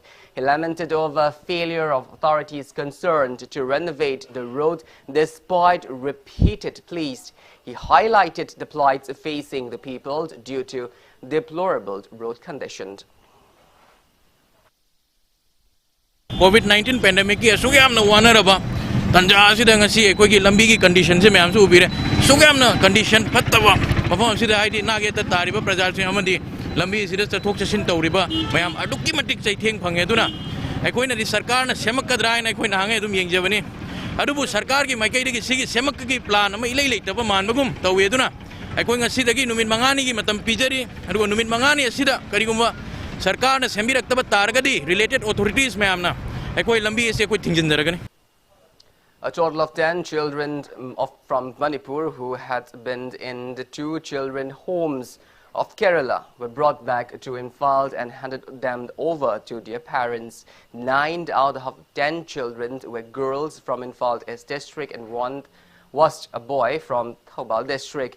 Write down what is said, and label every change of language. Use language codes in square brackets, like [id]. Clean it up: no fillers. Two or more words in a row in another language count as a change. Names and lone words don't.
[en] He lamented over failure of authorities concerned to renovate the road despite repeated pleas. He highlighted the plights facing the people due to deplorable road conditions. COVID-19 pandemic [mni] ki asugam na wana raba tanja asida ngasi ekoi lambi ki condition se mayam su ubire sugam na condition phattaba mafam asida haidi nage ta tariba prajar se amadi lambi sida chathok chasin tawriba mayam adukki matik chaitheng phange duna ekoi na di sarkar na semakadra na ekoi na hange dum yengjabani adubu sarkar ki maikai de ki sigi semak ki plan ama ilai leitaba manbagum tawe duna ekoi ngasi dagi numit mangani ki matam pijari adubu numit mangani asida karigumba sarkar na sembirakta targadi [en] related authorities [mni] mayam na a [en] total of 10 children from Manipur who had been in the 2 children homes of Kerala were brought back to Imphal and handed them over to their parents. 9 out of 10 children were girls from Imphal East District and 1 was a boy from Thoubal District.